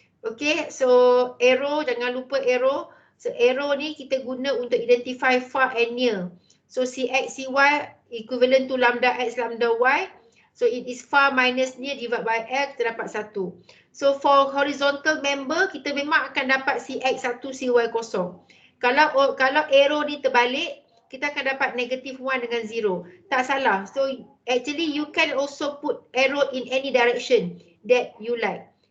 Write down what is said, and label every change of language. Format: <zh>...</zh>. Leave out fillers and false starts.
<en>Okay, so arrow,</en> <ms>jangan lupa</ms> <en>arrow. So arrow</en> <ms>ni kita guna untuk</ms> <en>identify far and near. So Cx, Cy equivalent to lambda X, lambda Y. So it is far minus near divided by L,</en> <ms>kita dapat 1.</ms> <en>So for horizontal member,</en> <ms>kita memang akan dapat Cx 1, Cy 0. Kalau arrow ni terbalik, kita akan dapat negative 1 dengan 0. Tak salah.</ms> <en>So actually you can also put arrow in any direction that you like.</en>